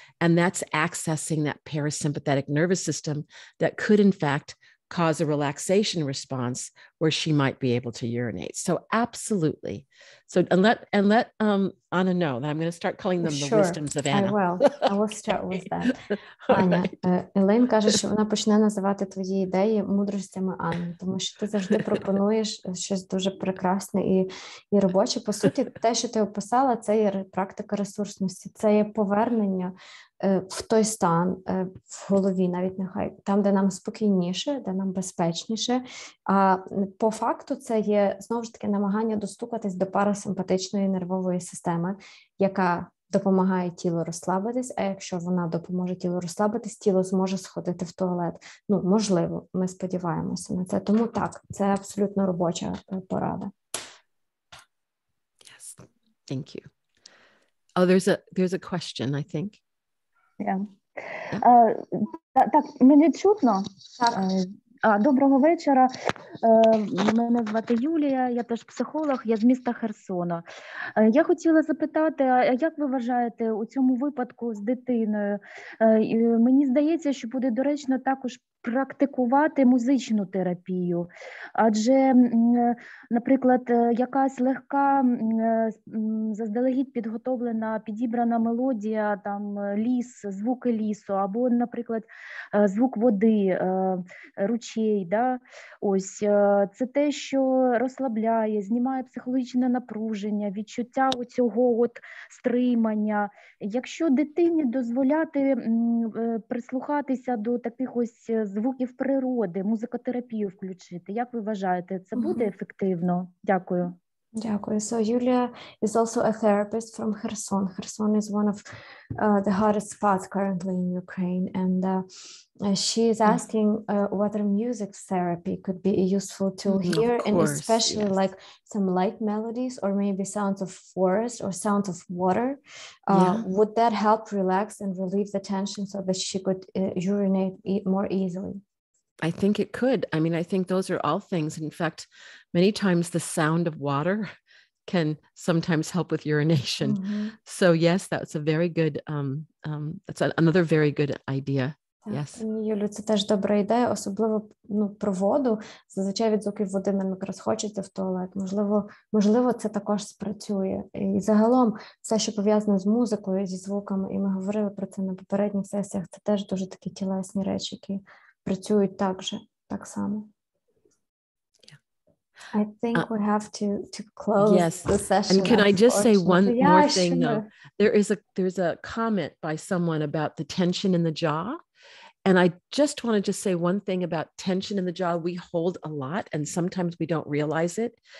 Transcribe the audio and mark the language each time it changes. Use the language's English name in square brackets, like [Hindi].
[English] And that's accessing that parasympathetic nervous system that could, in fact, cause a relaxation response where she might be able to urinate. So absolutely. So and let Anna know that I'm going to start calling them the wisdoms of Anna. I will start with that. [Ukrainian] Аня, Елейн каже, що вона почне називати твої ідеї мудростями Анни, тому що ти завжди пропонуєш щось дуже прекрасне і робоче. По суті, те, що ти описала, це є практика ресурсності, це є повернення в той стан в голові, навіть нехай там, де нам спокійніше, де нам безпечніше. А по факту це є, знову ж таки, намагання достукатись до парасимпатичної нервової системи, яка допомагає тілу розслабитись, а якщо вона допоможе тілу розслабитись, тіло зможе сходити в туалет. Ну, можливо, ми сподіваємося на це. Тому так, це абсолютно робоча порада. [English] Yes, thank you. Oh, there's a question, I think. [Ukrainian] Yeah. Так, мене чутно? Так. Доброго вечора. Мене звати Юлія, я теж психолог, я з міста Херсона. Я хотіла запитати, а як ви вважаєте у цьому випадку з дитиною? Мені здається, що буде доречно також практикувати музичну терапію, адже, наприклад, якась легка, заздалегідь підготовлена, підібрана мелодія, там ліс, звуки лісу, або, наприклад, звук води, ручей, да? Ось, це те, що розслабляє, знімає психологічне напруження, відчуття оцього от стримання. Якщо дитині дозволяти прислухатися до таких ось звуків природи, музикотерапію включити, як ви вважаєте, це буде ефективно? Дякую. Дякую. [English] So Yulia is also a therapist from Kherson. Kherson is one of the hottest spots currently in Ukraine, and she is asking whether music therapy could be a useful tool here, and especially like some light melodies or maybe sounds of forest or sounds of water. Would that help relax and relieve the tension so that she could urinate more easily? I think it could. I mean, I think those are all things. In fact, many times the sound of water can sometimes help with urination. So yes, that's a very good, that's another very good idea. Yes. [Ukrainian] Юлю, це теж добра ідея, особливо про воду. Зазвичай від звуків води нам якраз хочеться в туалет. Можливо, це також спрацює. І загалом все, що пов'язане з музикою, зі звуками, і ми говорили про це на попередніх сесіях, це теж дуже такі тілесні речі, які працюють так само. [English] I think we have to close the session. And can I just say one more thing though? There's a comment by someone about the tension in the jaw. And I just want to say one thing about tension in the jaw. We hold a lot and sometimes we don't realize it.